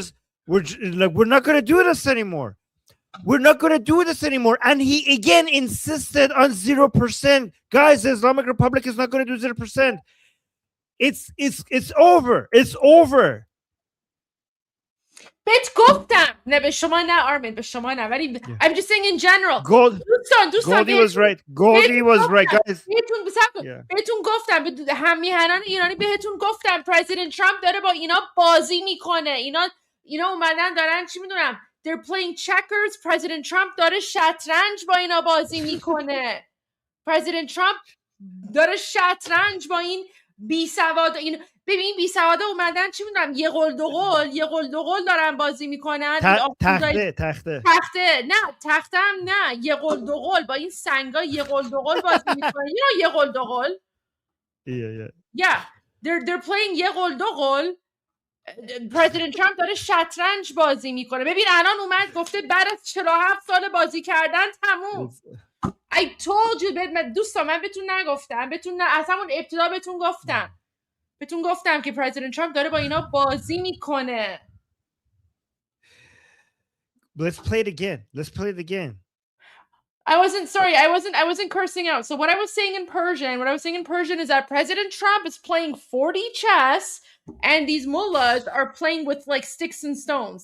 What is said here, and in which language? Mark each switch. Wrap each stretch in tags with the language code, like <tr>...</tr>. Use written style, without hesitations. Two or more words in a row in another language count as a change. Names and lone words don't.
<en>We're not going to do this anymore. We're not going to do this anymore. And he again insisted on 0%. Guys, the Islamic Republic is not going to do 0%. It's over. It's over.</en> <fa>بهت گفتم نه به شما نه آرمین به شما نه ولی</fa> <en>I'm just saying in general</en> <fa>دوستان</fa> <en>Goldie was right. Goldie was right, guys.</en> <fa>بهتون گفتم هم میهنان ایرانی بهتون گفتم پرزیدنت ترامپ داره با اینا بازی میکنه اینا اومدن دارن چی میدونم</fa> <en>they're playing checkers</en> <fa>پرزیدنت ترامپ داره شطرنج با اینا بازی میکنه پرزیدنت ترامپ داره شطرنج با این بی سواد این ببین بی سوادا اومدن چی میدونم یه قول دو قول دارن بازی میکنن تخته نه تخته هم نه یه قول دو قول با این سنگا یه قول دو قول بازی میکنن یه قول دو قول</fa> <en>yeah they're playing</en> <fa>یه قول دو قول پرزیدنت ترامپ داره شطرنج بازی میکنه ببین الان اومد گفته بعد از 47 سال بازی کردن تموم</fa> <en>I told you</en> <fa>دوستان من بهتون نگفتم از همون ابتدا بهتون گفتم که پرزیدنت ترامپ داره با اینا بازی میکنه</fa> <en>Let's play it again. I wasn't cursing out. So what I was saying in Persian is that President Trump is playing 40 chess and these mullahs are playing with like sticks and stones.</en>